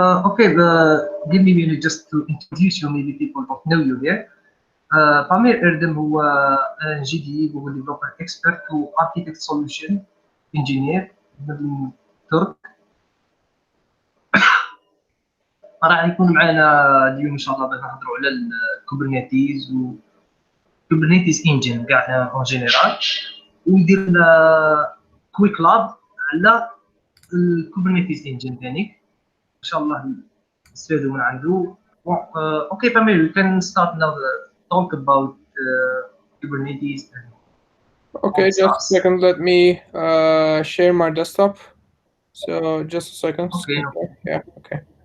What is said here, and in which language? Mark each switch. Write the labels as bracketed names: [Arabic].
[English] Okay, give me a minute just to introduce you. Maybe people don't know you here. Pamir Erdem هو GDE Google Developer Expert و Architect Solution Engineer [Arabic] من ترك. راح يكون معنا اليوم ان شاء الله باش نهضروا على الكوبرنيتيز و كوبرنيتيز انجن كاع اون جينيرال، وندير لنا كويك لاب على الكوبرنيتيز انجن ثاني ان شاء الله نستفادوا من عنده. [English] Okay, Pamir, we can start now the talk about Kubernetes. Okay, just a second. Let me share my desktop. So just a second. Okay. Yeah. Okay.